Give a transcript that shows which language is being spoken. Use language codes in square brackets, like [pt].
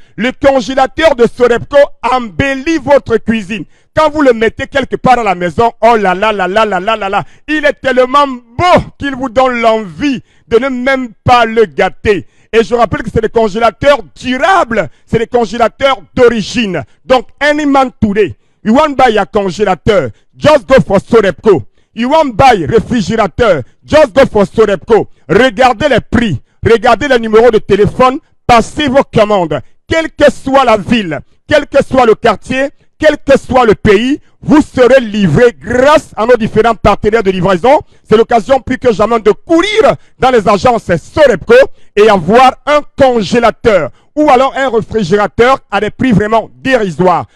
[fr] Le congélateur de Sorepco embellit votre cuisine. Quand vous le mettez quelque part à la maison, oh là là là là là là là là, il est tellement beau qu'il vous donne l'envie de ne même pas le gâter. Et je rappelle que c'est des congélateurs durables, c'est des congélateurs d'origine. [pcm] Donc, any man today, you want buy a congélateur, just go for Sorepco. You want buy réfrigérateur, just go for Sorepco. [fr] Regardez les prix, regardez les numéros de téléphone, passez vos commandes. Quelle que soit la ville, quel que soit le quartier, quel que soit le pays, vous serez livré grâce à nos différents partenaires de livraison. C'est l'occasion plus que jamais de courir dans les agences Sorepco et avoir un congélateur ou alors un réfrigérateur à des prix vraiment dérisoires.